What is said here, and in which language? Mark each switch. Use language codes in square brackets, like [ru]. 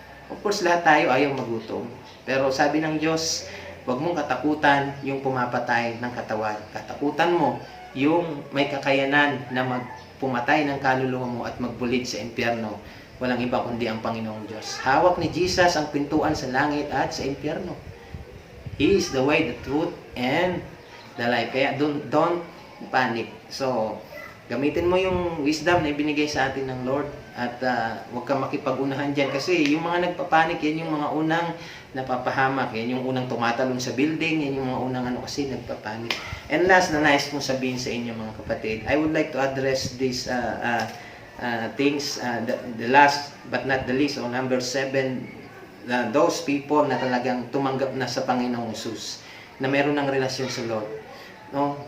[tl] Of course, lahat tayo ayaw magutom. Pero sabi ng Diyos, huwag mong katakutan yung pumapatay ng katawan. Katakutan mo yung may kakayanan na magpumatay ng kaluluwa mo at magbulid sa impyerno. Walang iba kundi ang Panginoong Diyos. Hawak ni Jesus ang pintuan sa langit at sa impyerno. [en] He is the way, the truth, and the life. [tl] Kaya [en] don't panic. [tl] So, gamitin mo yung wisdom na ibinigay sa atin ng Lord at huwag kang makipag-unahan dyan. Kasi yung mga nagpapanik, yan yung mga unang napapahamak. Yan yung unang tumatalon sa building. Yan yung mga unang kasi nagpapanik. [en] And last [tl] na nais kong sabihin sa inyo mga kapatid, [en] I would like to address these things, the last but not the least, on number 7, those people [tl] na talagang tumanggap na sa Panginoong Hesus, na meron ng relasyon sa [en] Lord. No?